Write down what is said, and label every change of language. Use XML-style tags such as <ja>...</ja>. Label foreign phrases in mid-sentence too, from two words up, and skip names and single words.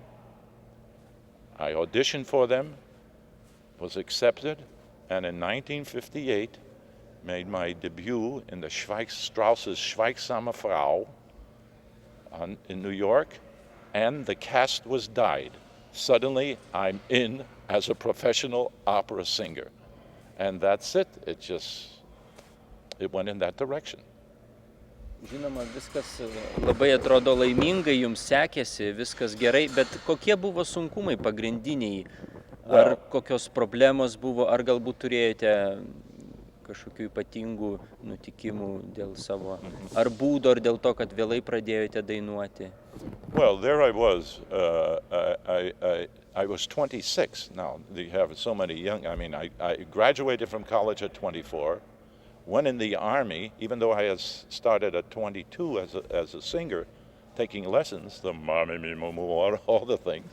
<en>I auditioned for them, was accepted, and in 1958 made my debut in the Strauss's Schweigsame Frau in New York, and the cast was dyed. Suddenly I'm in as a professional opera singer, and that's it. It went in that direction.</en> <lt>Žinoma, viskas labai atrodo laimingai, jums sekėsi, viskas gerai, bet kokie buvo sunkumai pagrindiniai? Ar kokios problemos buvo, ar galbūt turėjote kažkokių ypatingų nutikimų dėl savo, ar būdo, ar dėl to, kad vėlai pradėjote dainuoti?</lt> <en>Well, there I was. I was 26 now. You have so many young. I mean, I graduated from college at 24. Went in the Army, even though I had started at 22 as a singer, taking lessons, the mami mi mumu, all the things.</en>